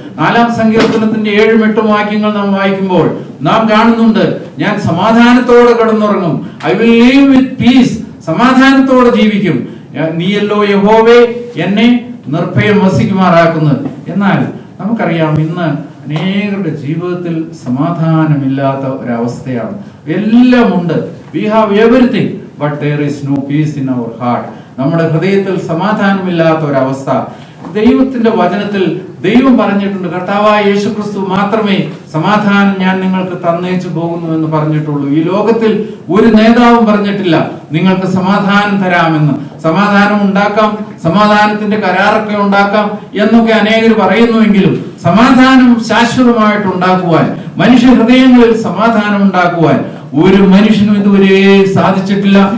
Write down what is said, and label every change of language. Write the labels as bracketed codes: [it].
[ml] 4-ാം സങ്കീർത്തനത്തിന്റെ 7-ഉം 8-ഉം വാക്യങ്ങൾ നാം വായിക്കുമ്പോൾ നാം കാണുന്നുണ്ട്, ഞാൻ സമാധാനത്തോടെ കിടന്നുറങ്ങും. [en] I will live with peace. [ml] സമാധാനത്തോടെ ജീവിക്കും. നീയല്ലോ യഹോവേ എന്നെ നിർഭയം വസിക്കുമാറാക്കുന്നത്. എന്നാൽ നമുക്കറിയാം, ഇന്ന് അനേകരുടെ ജീവിതത്തിൽ സമാധാനമില്ലാത്ത ഒരവസ്ഥയാണ്. എല്ലാം ഉണ്ട്. [en] We have everything but there is no peace in our heart. [ml] നമ്മുടെ ഹൃദയത്തിൽ സമാധാനമില്ലാത്ത ഒരവസ്ഥ. ദൈവത്തിന്റെ വചനത്തിൽ ദൈവം പറഞ്ഞിട്ടുണ്ട്, കർത്താവായ യേശുക്രിസ്തു മാത്രമേ സമാധാനം ഞാൻ നിങ്ങൾക്ക് തന്നേച്ചു പോകുന്നു എന്ന് പറഞ്ഞിട്ടുള്ളൂ. ഈ ലോകത്തിൽ ഒരു നേതാവും പറഞ്ഞിട്ടില്ല നിങ്ങൾക്ക് സമാധാനം തരാമെന്ന്. സമാധാനം ഉണ്ടാക്കാം, സമാധാനത്തിന്റെ കരാറൊക്കെ ഉണ്ടാക്കാം എന്നൊക്കെ അനേകർ പറയുന്നുവെങ്കിലും സമാധാനം ശാശ്വതമായിട്ട് ഉണ്ടാക്കുവാൻ, മനുഷ്യ ഹൃദയങ്ങളിൽ സമാധാനം ഉണ്ടാക്കുവാൻ ഒരു മനുഷ്യനും ഇതുവരെ സാധിച്ചിട്ടില്ല.